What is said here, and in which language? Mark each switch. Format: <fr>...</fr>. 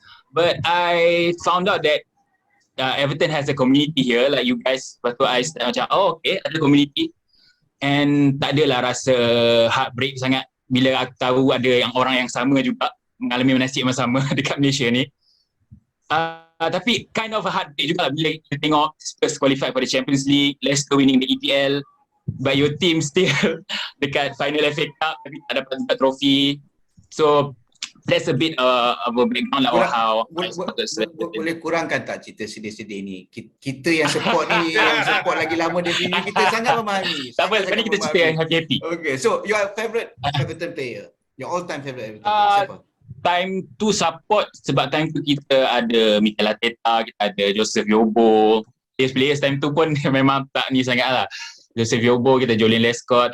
<en>But I found out that Everton has a community here, like you guys.</en> <ms>Lepas tu</ms> <en>I start</en> <ms>macam, okay, ada community. And tak adalah rasa heartbreak sangat bila aku tahu ada orang yang sama juga mengalami nasib yang sama dekat Malaysia ni.</ms> <en>Tapi kind of a heartbreak</en> <ms>juga lah bila</ms> <en>you</en> <ms>tengok</ms> <en>Spurs qualified for the Champions League, Leicester winning the EPL, but your team still</en> <ms>dekat</ms> <en>final FA Cup</en> <ms>tapi tak dapat trofi.</ms> <en>So that's a bit of a background lah of how I supported.</en> <ms>Boleh kurangkan tak cerita sedih-sedih ni? Kita yang support ni, yang support lagi lama dari ni, kita sangat memahami. Tak apa, sekarang kita cerita yang happy-happy.</ms> <en>Okay, so your favorite Everton player, your all-time favorite Everton player</en> <ms>siapa? Time tu support sebab time tu kita ada Mikel Arteta, kita ada Joseph Yobo. Players time tu pun memang tak ni sangat lah. Joseph Yobo, kita Julian Lescott.</ms>